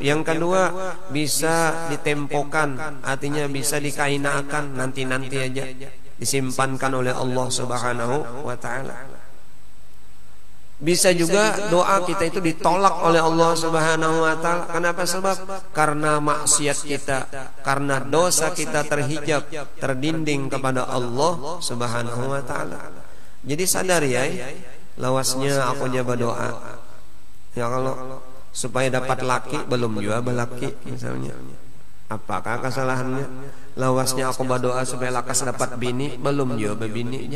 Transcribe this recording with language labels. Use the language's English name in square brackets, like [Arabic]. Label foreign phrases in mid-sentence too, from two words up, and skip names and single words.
[Banjar] Yang kedua, bisa ditempokan, artinya bisa dikainakan, nanti-nanti aja disimpankan oleh Allah [Arabic] سبحانه وتعالى. [Banjar] Bisa juga doa kita itu ditolak oleh Allah [Arabic] سبحانه وتعالى. [Banjar] Kenapa? Sebab karena maksiat kita, karena dosa kita terhijab, terdinding kepada Allah [Arabic] سبحانه وتعالى. [Banjar] Jadi sadar ya, lawasnya aku jaga doa. Ya kalau supaya dapat laki, belum juga belaki misalnya. Apakah kesalahannya? Lawasnya aku berdoa supaya lakas dapat bini, belum juga bininya.